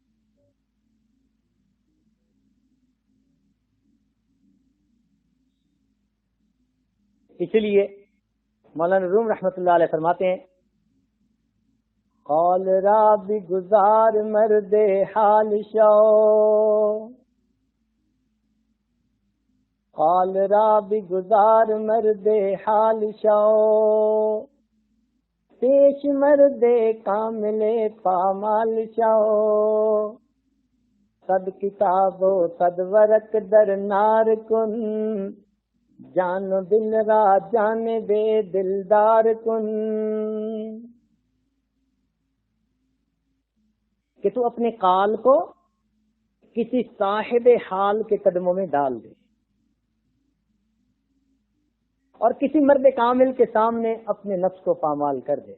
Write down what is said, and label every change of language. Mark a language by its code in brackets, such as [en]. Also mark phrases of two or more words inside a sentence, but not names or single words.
[ur] اس لیے مولانا روم رحمت اللہ علیہ فرماتے ہیں [fa] قال را بھی گزار مرد حال شو، قال را بھی گزار مرد حال شو، پیش مرد کامل پامال شو، صد کتاب و صد ورق در نار کن، جان دل را جان بے دلدار کن. [ur] کہ تو اپنے قال کو کسی صاحب حال کے قدموں میں ڈال دے اور کسی مرد کامل کے سامنے اپنے نفس کو پامال کر دے.